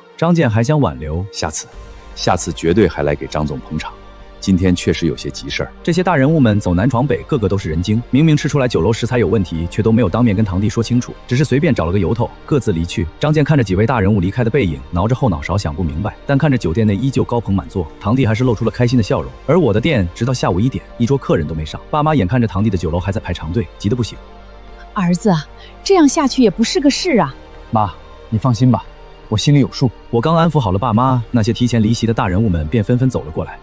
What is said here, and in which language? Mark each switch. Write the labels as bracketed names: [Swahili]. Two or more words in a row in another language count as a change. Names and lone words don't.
[Chinese] 張健還想挽留，下次絕對還來給張總捧場。今天確實有些急事兒。這些大人物們走南闖北，個個都是人精，明明吃出來酒樓食材有問題，卻都沒有當面跟堂弟說清楚，只是隨便找了個由頭，各自離去。張健看着幾位大人物離開的背影，撓着後腦勺想不明白，但看着酒店內依舊高朋滿座，堂弟還是露出了開心的笑容。而我的店直到下午1點，一桌客人都沒上。爸媽眼看着堂弟的酒樓還在排長隊，急得不行。兒子，這樣下去也不是個事啊。媽，你放心吧，我心裡有數。我剛安撫好了爸媽，那些提前離席的大人物們便紛紛走了過來。